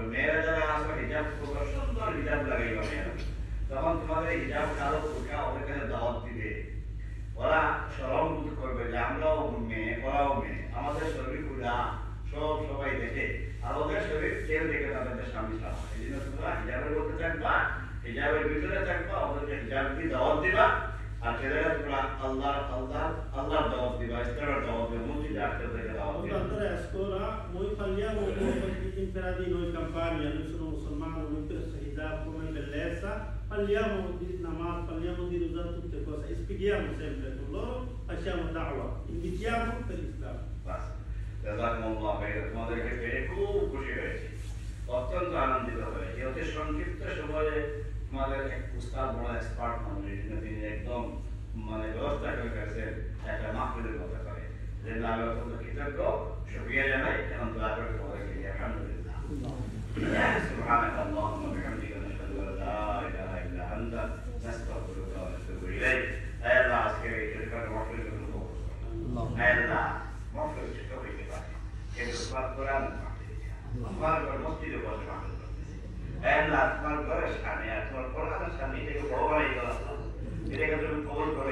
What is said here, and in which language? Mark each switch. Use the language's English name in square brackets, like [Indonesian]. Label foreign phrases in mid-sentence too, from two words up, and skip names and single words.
[Bangla] মেয়েরা যারা আসবে হিজাব করবে, সুন্দর হিজাব লাগাইবা মেয়েরা, তখন তোমাদের হিজাব কালো বুরকা ওদের কাছে দাওয়াত দিবে, ওরা শরম বোধ যে আমরাও মেয়ে ওরাও মেয়ে, আমাদের শরীর পুরা সবাই দেখে, আর ওদের শরীর কেউ দেখে তাদের স্বামী ছাড়া। এই জন্য তোমরা হিজাবের মধ্যে থাকবা, হিজাবের ভিতরে থাকবা, ওদেরকে হিজাব দিয়ে দাওয়াত দিবা, আর ছেলেরা তোমরা আল্লাহর দাওয়াত দিবা, ইসলামের দাওয়াত দিবা, মসজিদে আসতে ওদেরকে দাওয়াত দিবা। [Italian] Andare a scuola, noi parliamo di noi campani, noi sono musulmani, noi per hijab come bellezza, parliamo di namaz, parliamo di usare tutte cose, e spieghiamo sempre con loro, facciamo da'wa, invitiamo per l'Islam. Basta. [Arabic] جزاكم الله خير, [Bangla] তোমাদেরকে পেয়ে খুব খুশি হয়েছি, অত্যন্ত আনন্দিত হয়েছি। অতি সংক্ষিপ্ত সময়ে তোমাদের এক উস্তাদ বড় এক্সপার্ট মানুষ, তিনি একদম ব্যবস্থা করে ফেলছেন একটা মাহফিলের কথা করে, যে আমি অত্যন্ত কৃতজ্ঞ, শুকরিয়া জানাই। এখন দোয়া করে তোমাদেরকে আলহামদুলিল্লাহ। [Arabic] سبحانك اللهم وبحمدك نشهد أن لا إله إلا أنت نستغفرك ونتوب إليك. [Bangla] হে আল্লাহ, আজকের এই ছোটখাটো মাহফিলের জন্য কবুল করো। হে আল্লাহ, মাহফিল ছোট হইতে পারে, কিন্তু তোমার কোরআন তোমার ঘর মসজিদে বসে মাহফিল করতেছে। হে আল্লাহ, তোমার ঘরের সামনে আর তোমার কোরআনের সামনে এটাকে বড় বানাই দাও আল্লাহ, এটাকে তুমি কবুল করো।